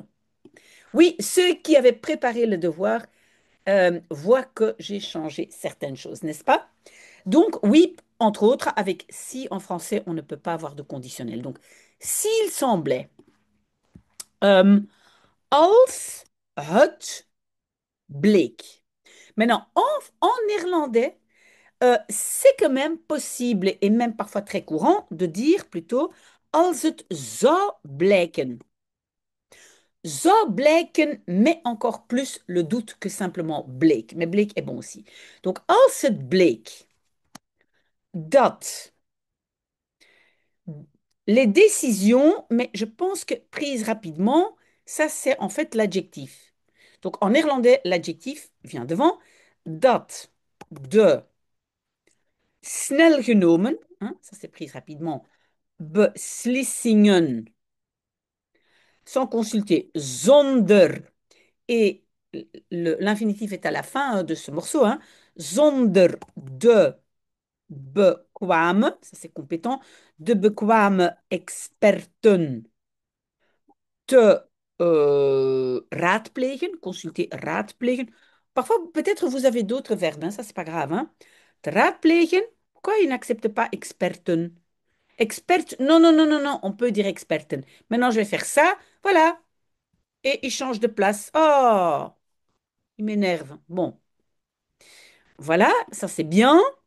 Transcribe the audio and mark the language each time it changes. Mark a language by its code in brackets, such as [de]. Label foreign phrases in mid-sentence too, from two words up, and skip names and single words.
[fr] Oui, ceux qui avaient préparé le devoir voient que j'ai changé certaines choses, n'est-ce pas? Donc, oui, entre autres, avec si en français, on ne peut pas avoir de conditionnel. Donc, s'il semblait, [nl] euh, als het bleek. [fr] Maintenant, en néerlandais, c'est quand même possible et même parfois très courant de dire plutôt [nl] als het zou blijken. Zou blijken met [fr] encore plus le doute que simplement bleek. Mais bleek est bon aussi. Donc, [nl] als het bleek dat [fr] les décisions, mais je pense que prises rapidement, ça c'est en fait l'adjectif. Donc en néerlandais, l'adjectif vient devant. [nl] Dat de snel genomen, [fr] hein, ça c'est prise rapidement, beslissingen, sans consulter, zonder, et l'infinitif est à la fin de ce morceau, hein, [nl] zonder de bekwame, [fr] ça c'est compétent, [nl] de bekwame experten te raadplegen, [fr] consulter, raadplegen. Parfois, peut-être vous avez d'autres verbes, hein, ça c'est pas grave, hein. [nl] Te raadplegen, [fr] pourquoi il n'accepte pas experten? Expert, non, non, non, non, non, on peut dire experten. Maintenant, je vais faire ça, voilà, et il change de place. Oh, il m'énerve. Bon, voilà, ça c'est bien.